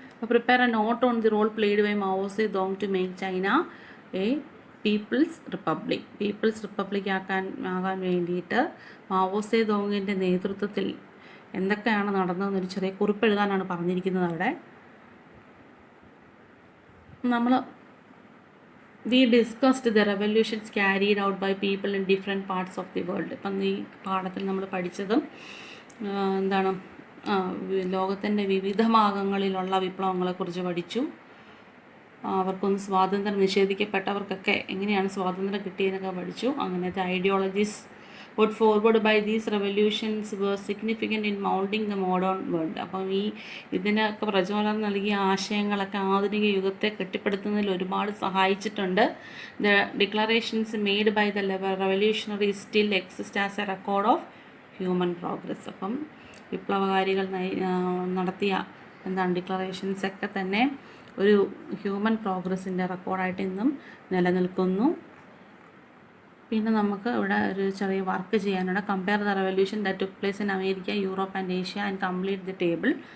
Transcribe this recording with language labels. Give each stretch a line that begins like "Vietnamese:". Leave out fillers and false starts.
English: Prepare a note on the role played by Mao Zedong to make China a people's republic.
Malayalam: People's republic ആകാൻ വേണ്ടിയിട്ട് Mao സേതോങ്ങിൻ്റെ നേതൃത്വത്തിൽ എന്തൊക്കെയാണ് നടന്നതെന്നൊരു ചെറിയ കുറിപ്പ് എഴുതാനാണ് പറഞ്ഞിരിക്കുന്നത് അവിടെ.
English: We discussed the revolutions carried out by people in different parts of the world.
Malayalam: ഇപ്പം ഈ പാഠത്തിൽ നമ്മൾ പഠിച്ചതും എന്താണ്, ലോകത്തിൻ്റെ വിവിധ ഭാഗങ്ങളിലുള്ള വിപ്ലവങ്ങളെക്കുറിച്ച് പഠിച്ചു. അവർക്കൊന്ന് സ്വാതന്ത്ര്യം നിഷേധിക്കപ്പെട്ടവർക്കൊക്കെ എങ്ങനെയാണ് സ്വാതന്ത്ര്യം കിട്ടിയതെന്നൊക്കെ പഠിച്ചു. അങ്ങനത്തെ
English: Ideologies put forward by these revolutions were significant in molding the modern world.
Malayalam: അപ്പം ഇതിനൊക്കെ പ്രചോദനം നൽകിയ ആശയങ്ങളൊക്കെ ആധുനിക യുഗത്തെ കെട്ടിപ്പടുത്തുന്നതിൽ ഒരുപാട് സഹായിച്ചിട്ടുണ്ട്.
English: The declarations made by the revolutionaries still exist as a record of human progress.
Malayalam: അപ്പം വിപ്ലവകാരികൾ നടത്തിയ ഡിക്ലറേഷൻസ് ഒക്കെ തന്നെ ഒരു ഹ്യൂമൻ പ്രോഗ്രസിൻ്റെ റെക്കോർഡായിട്ട് ഇന്നും നിലനിൽക്കുന്നു. പിന്നെ നമുക്ക് ഇവിടെ ഒരു ചെറിയ വർക്ക് ചെയ്യാനുണ്ട്.
English: Compare the revolution that took place in America, Europe and Asia and complete the table.